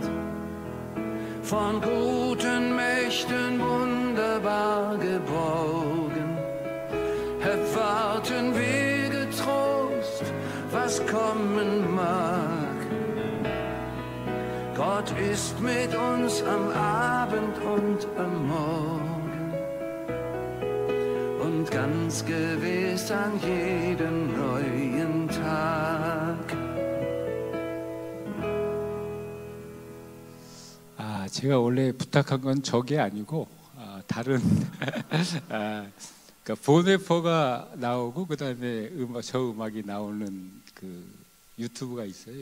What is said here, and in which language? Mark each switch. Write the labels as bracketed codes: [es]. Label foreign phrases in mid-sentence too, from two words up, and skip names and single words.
[de] Von guten Mächten wunderbar geborgen, erwarten wir getrost, was kommen mag. Gott ist mit uns am Abend und am Morgen und ganz gewiss an jedem neuen Tag. [ko] 제가 원래 부탁한 건 저게 아니고 다른 그러니까 보네퍼가 나오고 그다음에 저 음악이 나오는 그 유튜브가 있어요.